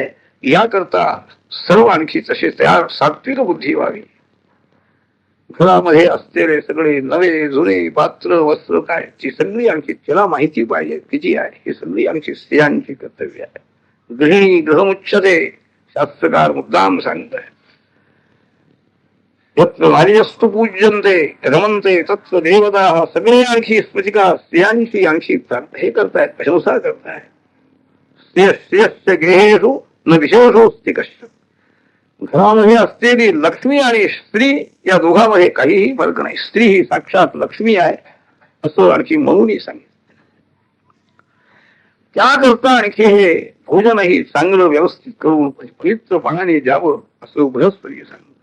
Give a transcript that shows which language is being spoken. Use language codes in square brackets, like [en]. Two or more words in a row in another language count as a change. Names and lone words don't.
[mr] याकरता सर्व आणखी तसे तयार सात्विक बुद्धी व्हावी. घरामध्ये असलेले सगळे नवे जुने पात्र वस्त्र काय ती सगळी आणखी त्याला माहिती पाहिजे किती आहे. ही सगळी आणखी स्त्रियांची कर्तव्य आहे. [sa] गृहिणी गृहमुच्यते [mr] शास्त्रकार मुद्दाम सांगताय. [sa] यत्र नार्यस्तु पूज्यन्ते रमन्ते तत्र देवता. [mr] सगळे आणखी स्मृतिका स्त्रियांची आणखी हे करतायत, प्रशंसा करतायत. [sa] स्त्रियस्य गेहेषु न विशेषोस्ति कश्चित्. [mr] घरामध्ये असलेली लक्ष्मी आणि स्त्री या दोघांमध्ये काहीही फरक नाही. स्त्री ही साक्षात लक्ष्मी आहे असं आणखी म्हणूनही सांगितलं. त्याकरता आणखी हे भोजनही चांगलं व्यवस्थित करून पवित्रपणाने द्यावं असं बृहस्पती सांगितलं.